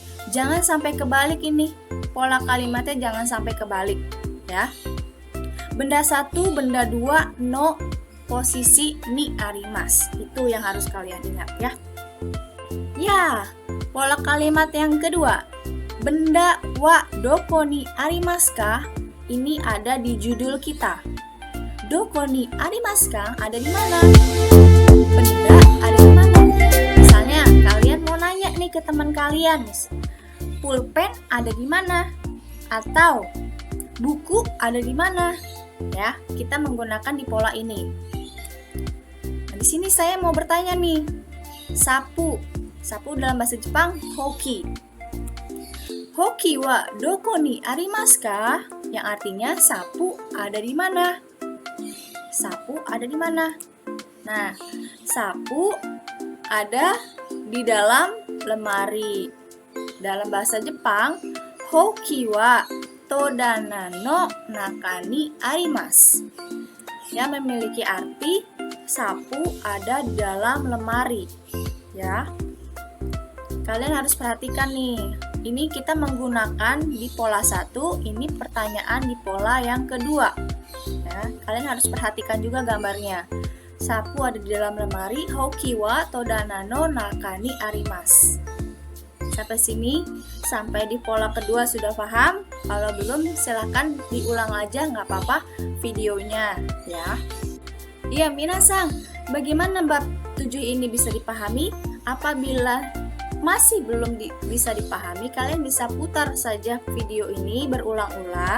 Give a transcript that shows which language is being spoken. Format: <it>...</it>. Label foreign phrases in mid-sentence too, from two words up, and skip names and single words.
<id>Jangan sampai kebalik ini. Pola kalimatnya jangan sampai kebalik. Ya. Benda satu, benda dua, no posisi</id> <ja>にあります.</ja> <id>Itu yang harus kalian ingat ya. Ya, pola kalimat yang kedua.</id> <ja>Benda はどこにありますか?</ja> <id>Ini ada di judul kita.</id> <ja>どこにありますか?</ja> <id>Ada di mana? Benda ada di mana? Misalnya, kalian mau nanya nih ke teman kalian. Pulpen ada di mana? Atau buku ada di mana? Ya, kita menggunakan di pola ini. Nah, di sini saya mau bertanya nih. Sapu. Sapu dalam bahasa Jepang hoki.</id> <ja>ほうきはどこにありますか?</ja> <id>Yang artinya sapu ada di mana? Sapu ada di mana? Nah, sapu ada di dalam lemari. Dalam bahasa Jepang,</id> <ja>ほうきは戸棚の中にあります.</ja> <id>Yang memiliki arti sapu ada di dalam lemari. Ya. Kalian harus perhatikan nih. Ini kita menggunakan di pola 1, ini pertanyaan di pola yang kedua. Ya, kalian harus perhatikan juga gambarnya. Sapu ada di dalam lemari,</id> <ja>ほうきは戸棚の中にあります.</ja> <id>Sampai sini, sampai di pola kedua sudah paham? Kalau belum, silahkan diulang aja, nggak apa-apa videonya, ya. Iya, minasang, bagaimana bab 7 ini bisa dipahami? Apabila masih belum bisa dipahami, kalian bisa putar saja video ini berulang-ulang.</id>